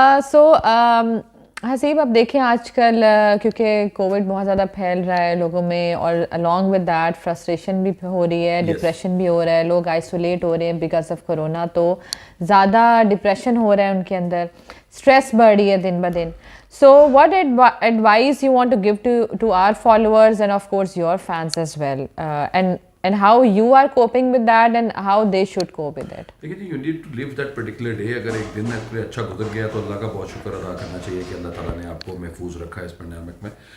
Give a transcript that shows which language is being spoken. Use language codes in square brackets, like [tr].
[ur] سو حسیب اب دیکھیں آج کل کیونکہ کووڈ بہت زیادہ پھیل رہا ہے لوگوں میں, اور [en] along with that [ur] فرسٹریشن بھی ہو رہی ہے, ڈپریشن بھی ہو رہا ہے, لوگ آئسولیٹ ہو رہے ہیں [en] because of [ur] کرونا, تو زیادہ ڈپریشن ہو رہا ہے ان کے اندر, اسٹریس بڑھ رہی ہے دن بہ دن. [en] So what advice you want to give to our followers and of course your fans as well, and how you are coping with that and how they should cope with it. [ur] دیکھیے جی, [en] you need to live that particular day. [ur] اگر ایک دن کوئی اچھا گزر گیا تو اللہ کا بہت شکر ادا کرنا چاہیے کہ اللہ تعالیٰ نے آپ کو محفوظ رکھا ہے اس پینڈیمک میں.